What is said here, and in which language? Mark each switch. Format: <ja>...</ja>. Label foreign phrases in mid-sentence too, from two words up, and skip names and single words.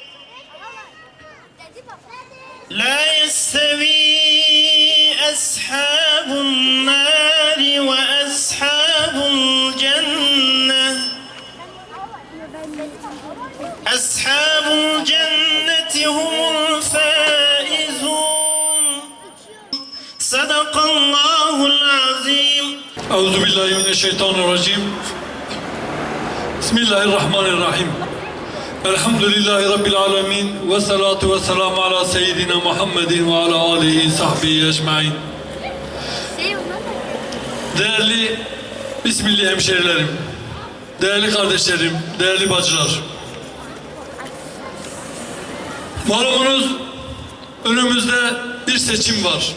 <ar>لا يستوي أصحاب النار وأصحاب الجنة. أصحاب الجنة هم الفائزون. صدق الله العظيم. أعوذ بالله من الشيطان الرجيم. بسم الله الرحمن الرحيم. الحمد لله رب العالمين. والصلاة والسلام على سيدنا محمد وعلى آله صحبه أجمعين.</ar> <tr>Değerli Bismillah hemşerilerim, değerli kardeşlerim, değerli bacılar. Malumunuz önümüzde bir seçim var.</tr>